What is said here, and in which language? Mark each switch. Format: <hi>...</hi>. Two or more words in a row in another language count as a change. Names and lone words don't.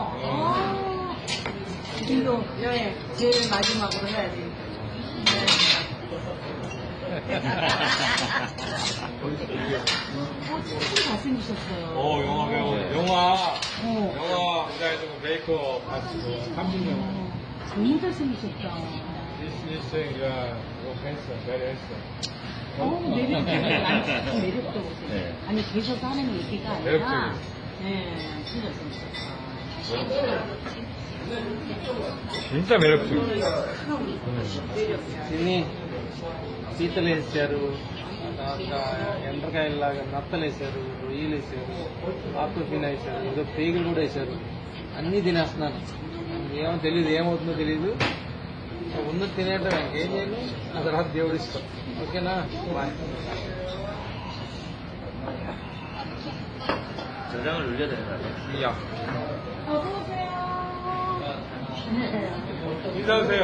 <ko>인도 여행 제일 마지막으로 해야지. 참 잘생기셨어요. 영화 배우, 영화 디자이너고 메이크업 하시고 30년. 너무 잘생기셨다.</ko> <en>This handsome, very handsome.</en> <ko>매력도 보세요. 네. 아니 계셔서 하는 얘기가 아니라 매력적이에요. 네, 진짜 잘생기셨다. 진짜 매력적이에요.</ko> <te>తిని పీతలు వేసారు, ఎండ్రకాయలాగా నత్తలు వేసారు, రొయ్యలు వేసారు, ఆకుఫీన వేసారు, ఏదో పేగులు కూడా వేసారు. అన్నీ తినేస్తున్నారు. ఏమో తెలియదు, ఏమవుతుందో తెలియదు. ఉన్నది తినేయటం ఏం చేయాలి, ఆ తర్వాత దేవుడు ఇస్తాం. ఓకేనా, బాయ్.</te> <ko>저장을 눌려야 되는 거 아니야? 야. 인사하세요.</ko>